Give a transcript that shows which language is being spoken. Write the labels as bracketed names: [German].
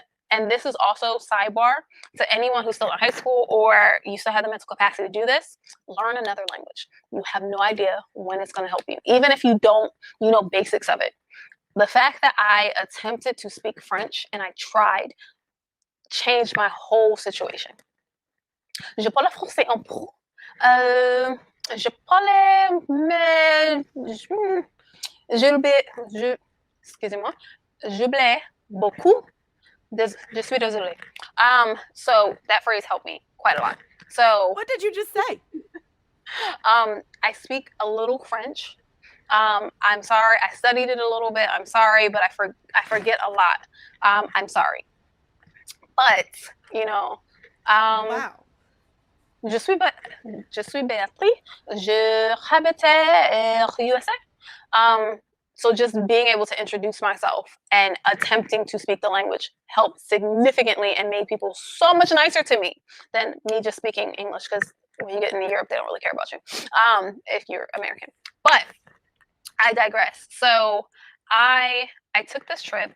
[English] And this is also sidebar to anyone who's still in high school or you still have the mental capacity to do this. Learn another language. You have no idea when it's going to help you, even if you don't, basics of it. The fact that I attempted to speak French and I tried changed my whole situation. [French] Je parle français un peu. Je parlais, mais excusez-moi, j'oubliais beaucoup. Je suis désolée. [English] So that phrase helped me quite a lot. So what did you just say? I speak a little French. I'm sorry. I studied it a little bit. I'm sorry, but I forget a lot. I'm sorry. But, wow. [French] Je suis Beatrice. Je habitais USA. [English] So just being able to introduce myself and attempting to speak the language helped significantly and made people so much nicer to me than me just speaking English, because when you get into Europe, they don't really care about you if you're American. But I digress. So I took this trip.